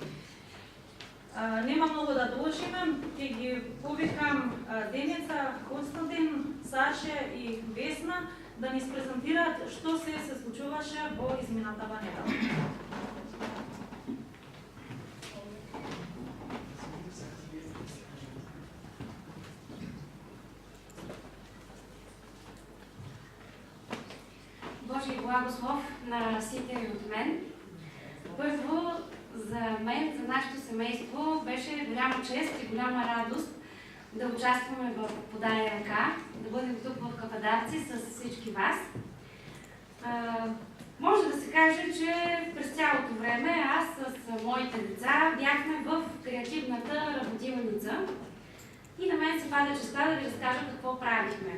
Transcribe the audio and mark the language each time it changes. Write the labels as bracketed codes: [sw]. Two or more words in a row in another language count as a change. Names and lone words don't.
[mk] Нема многу да должиме, ќе ги повикам Деница, Константин, Саше и Весна да ни презентираат што се случуваше во изминатава недела. Божи благослов на сите [bg] от мен. Първо, за мен, за нашето семейство беше голяма чест и голяма радост да участваме в Подај рака, да бъдем тук в Кападарци с всички вас. Може да се каже, че през цялото време аз с моите деца бяхме в креативната работилница и на мен се пада честа да ви разкажа какво правихме.